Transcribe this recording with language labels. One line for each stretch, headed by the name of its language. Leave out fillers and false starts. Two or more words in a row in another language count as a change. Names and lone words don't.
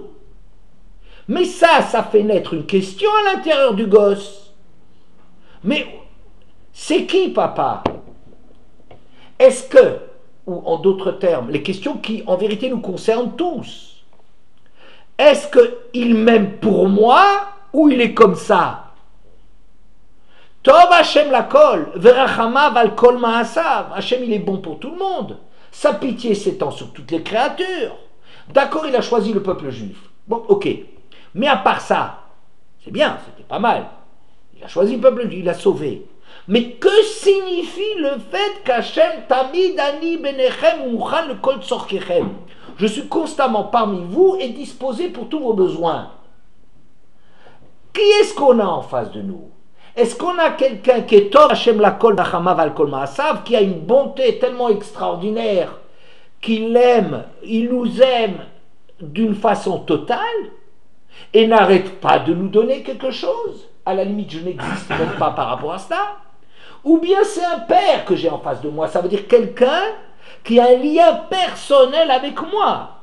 French: Mais ça fait naître une question à l'intérieur du gosse. Mais c'est qui, papa? Est-ce que, ou en d'autres termes, les questions qui en vérité nous concernent tous, est-ce qu'il m'aime pour moi ou il est comme ça?
Hebrew: טוב השם לכל ורחמיו על כל מעשיו.
French: Hashem, il est bon pour tout le monde. Sa pitié s'étend sur toutes les créatures. D'accord, il a choisi le peuple juif. Bon, ok. Mais à part ça, c'est bien, c'était pas mal. Il a choisi le peuple juif, il l'a sauvé. Mais que signifie le fait qu'Hachem
Hebrew: תמיד אני ביניכם מוכן לכל צרכיכם?
French: Je suis constamment parmi vous et disposé pour tous vos besoins. Qui est-ce qu'on a en face de nous? Est-ce qu'on a quelqu'un qui est
Hebrew: טוב השם לכל ורחמיו על כל מעשיו,
French: qui a une bonté tellement extraordinaire, qu'il aime, il nous aime d'une façon totale et n'arrête pas de nous donner quelque chose? À la limite, je n'existe même pas par rapport à cela. Ou bien c'est un père que j'ai en face de moi, ça veut dire quelqu'un qui a un lien personnel avec moi.